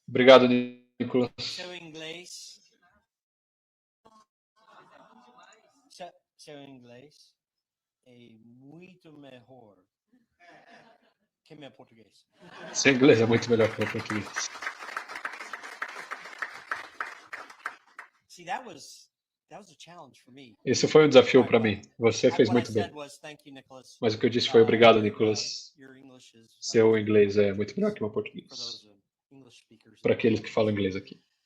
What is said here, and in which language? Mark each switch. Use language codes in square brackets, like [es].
[pt] Obrigado, Nicolas. Seu inglês. Seu inglês é muito melhor que meu português. Seu inglês é muito melhor que o meu português. [en] See, that was a challenge for me. [pt] Esse foi um desafio para mim. Você fez muito bem. Mas o que eu disse foi obrigado, Nicolas. Seu inglês é muito melhor que o meu português. Para aqueles que falam inglês aqui.